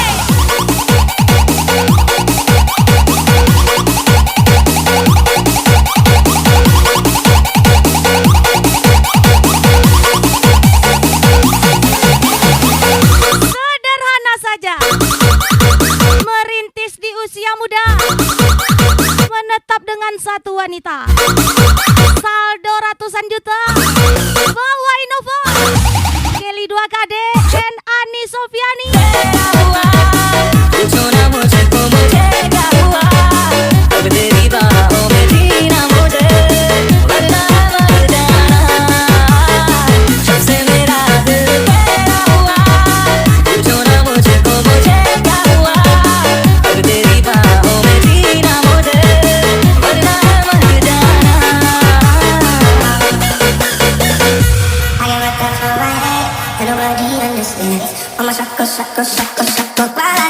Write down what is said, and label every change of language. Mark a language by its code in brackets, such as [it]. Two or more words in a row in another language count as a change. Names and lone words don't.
[id] Sederhana saja. Merintis di usia muda. Menetap dengan satu wanita. Saldo ratusan juta. Bawa Innova. Kelly 2KD and Ani Sofiani. [hi] पूछो ना मुझको मुझे क्या हुआ अब तेरी बाहों में जीना मुझे वरना मर जाना जब से मेरा दिल तेरा हुआ पूछो ना मुझको मुझे क्या हुआ अब तेरी बाहों में जीना मुझे वरना मर जाना [en] I got my thoughts on my head, and nobody understands. All my shackles, shackles, shackles, shackles.